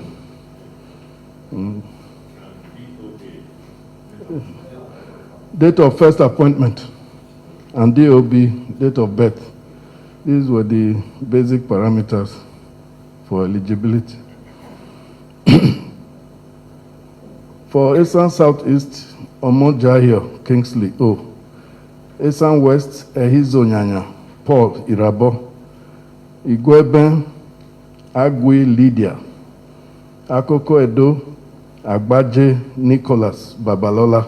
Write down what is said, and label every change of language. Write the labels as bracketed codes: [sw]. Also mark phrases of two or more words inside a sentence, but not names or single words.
[en] And DOA? Date of first appointment and DOB, date of birth. These were the basic parameters for eligibility. For Esan Southeast, Omojahio Kingsley O. Esan West, Ehizo Nyanya Paul Irabo. Igweben Agui Lydia. Akoko Edo Agbaje Nicholas Babalola.